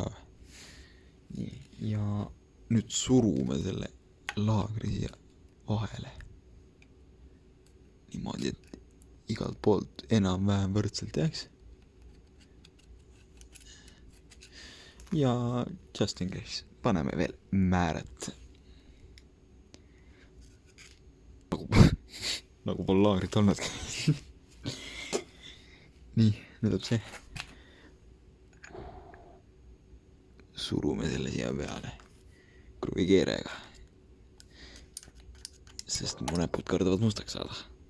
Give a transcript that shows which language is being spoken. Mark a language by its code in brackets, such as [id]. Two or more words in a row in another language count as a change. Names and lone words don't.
[et] Nii. Ja nüüd surume selle laagri siia vahele. Niimoodi, et igalt poolt enam-vähem võrdselt jääks. Ja [en] just in case [et] paneme veel määret. Nagu pole laagrit olnudki. Nii, nüüd on see. Surume selle siia peale kruvikeerega, sest mu näpud kardavad mustaks saada.